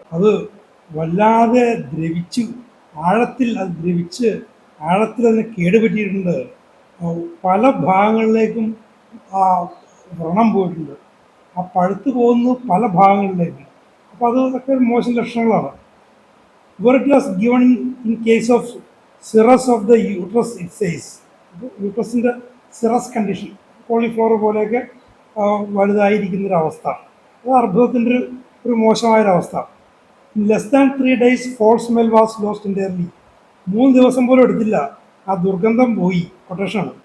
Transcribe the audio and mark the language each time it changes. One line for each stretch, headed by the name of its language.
Malayalam: അത് വല്ലാതെ ദ്രവിച്ചു, ആഴത്തിൽ അത് ദ്രവിച്ച് ആഴത്തിൽ അതിന് കേടുപറ്റിയിട്ടുണ്ട്. പല ഭാഗങ്ങളിലേക്കും ആ വ്രണം പോയിട്ടുണ്ട്, ആ പഴുത്തു പോകുന്നത് പല ഭാഗങ്ങളിലേക്കും. അപ്പോൾ അതൊക്കെ ഒരു മോശം ലക്ഷണങ്ങളാണ്.
English: where it was given in case of cirrus of the uterus it says.
Malayalam: യൂട്രസിൻ്റെ cirrus condition, cauliflower പോലെയൊക്കെ വലുതായിരിക്കുന്നൊരവസ്ഥ, അത് അർബുദത്തിൻ്റെ ഒരു മോശമായൊരവസ്ഥ.
English: Less than 3 days foul smell was lost entirely.
Malayalam: 3 ദിവസം പോലും എടുത്തില്ല, ആ ദുർഗന്ധം പോയി. കൊട്ടേഷനാണ്.